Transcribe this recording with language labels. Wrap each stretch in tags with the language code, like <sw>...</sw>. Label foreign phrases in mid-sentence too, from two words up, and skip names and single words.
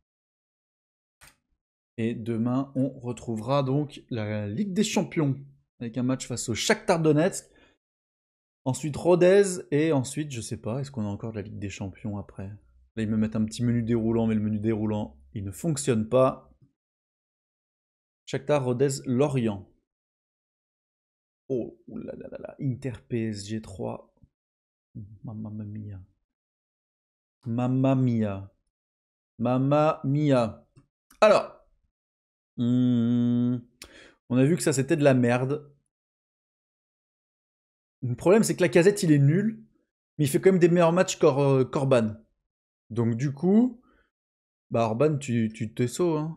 <fr>Et demain, on retrouvera donc la Ligue des Champions avec un match face au Shakhtar Donetsk. Ensuite Rodez et ensuite, je sais pas, est-ce qu'on a encore de la Ligue des Champions après? Là, ils me mettent un petit menu déroulant, mais le menu déroulant, il ne fonctionne pas. Shakhtar, Rodez, Lorient. Oh, oulalalala. Inter PSG 3.</fr> <it>Mamma mia. Mamma mia. Mamma mia.</it> <fr>Alors. On a vu que ça c'était de la merde. Le problème c'est que Lacazette il est nul. Mais il fait quand même des meilleurs matchs qu'Orban. Donc du coup. Bah Orban tu te sauts hein.</fr>